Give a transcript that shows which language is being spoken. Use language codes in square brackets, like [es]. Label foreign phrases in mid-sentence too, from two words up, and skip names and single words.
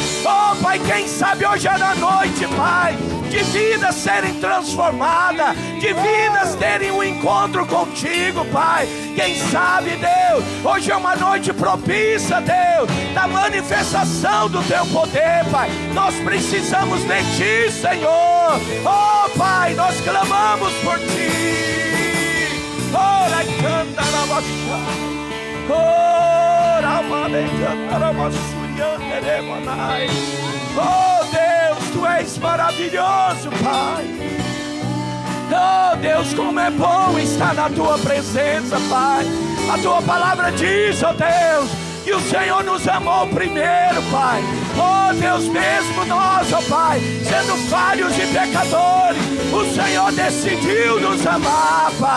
[pt] Oh Pai, quem sabe hoje é na noite, Pai, de vidas serem transformadas, de vidas terem um encontro contigo, Pai. Quem sabe, Deus, hoje é uma noite propícia, Deus, da manifestação do Teu poder, Pai. Nós precisamos de Ti, Senhor. Oh Pai, nós clamamos por Ti. Oh, la canta la baixada. Oh, la mane canta la baixada, neremanai. Oh Deus, Tu és maravilhoso, Pai. Oh Deus, como é bom estar na Tua presença, Pai. A Tua palavra diz, ó Deus, que o Senhor nos amou primeiro, Pai. Oh Deus, mesmo nós, ó Pai, sendo falhos e pecadores, o Senhor decidiu nos amar, Pai.